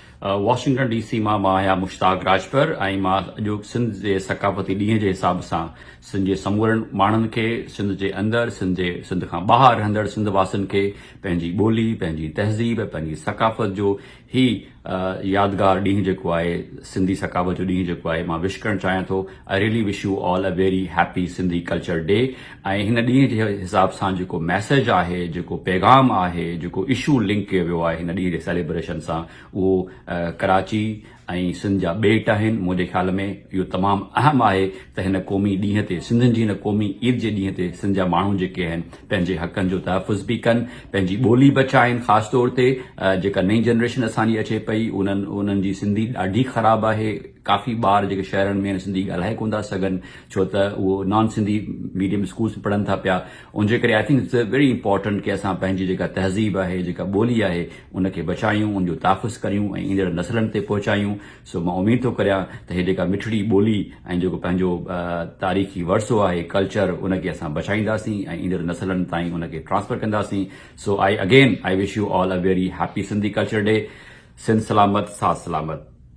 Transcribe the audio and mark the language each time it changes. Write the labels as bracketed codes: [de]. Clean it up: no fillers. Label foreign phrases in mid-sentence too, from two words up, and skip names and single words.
[sd] वॉशिंगटन DC मां आहियां मुश्ताक राजपर ऐं मां अॼु सिंध जे सकाफ़ती ॾींहं जे हिसाब सां सिंध जे समूरनि माण्हुनि खे सिंध जे अंदरि सिंध खां ॿाहिरि रहंदड़ सिंध वासियुनि खे पंहिंजी ॿोली पंहिंजी तहज़ीब पंहिंजी सकाफ़त जो ही यादगार ॾींहुं जेको आहे सिंधी सकाफ़त जो ॾींहुं जेको आहे मां विश करणु चाहियां थो। [en] I really wish you all a very happy Sindhi culture day. [sd] ऐं हिन ॾींहं जे हिसाब सां जेको मैसेज आहे जेको पैगाम आहे जेको इशू लिंक कयो वियो आहे हिन ॾींहं जे सेलिब्रेशन सां उहो कराची ऐं सिंध जा ॿेट आहिनि। मुंहिंजे ख़्याल में इहो तमामु अहम आहे त हिन क़ौमी ॾींहं ते सिंधियुनि जी हिन क़ौमी ईद जे ॾींहं ते सिंध जा माण्हू जेके आहिनि पंहिंजे हक़नि जो तहफ़ुज़ बि कनि पंहिंजी ॿोली बचाइनि। ख़ासि तौर ते जेका नई जनरेशन असांजी अचे पई उन्हनि जी सिंधी ॾाढी ख़राबु आहे। काफ़ी ॿार जेके शहरनि में सिंधी ॻाल्हाए कोन था सघनि छो त उहो [en] non Sindhi medium schools [sd] में पढ़नि था पिया। उनजे करे [en] I think it's very important [sd] कि असां पंहिंजी जेका तहज़ीब आहे जेका ॿोली आहे उनखे बचायूं उनजो तहफ़ुज़ करियूं ऐं ईंदड़ नसलनि ते पहुचायूं। सो मां उमीद थो करियां त हे जेका मिठड़ी ॿोली ऐं जेको पंहिंजो तारीख़ी वरसो आहे कल्चर उनखे असां बचाईंदासीं ऐं ईंदड़ नसलनि ताईं उनखे ट्रांसफर कंदासीं। [en] सो I wish you all a very happy Sindhi culture day. [sd] सिंध सलामत साथ सलामत।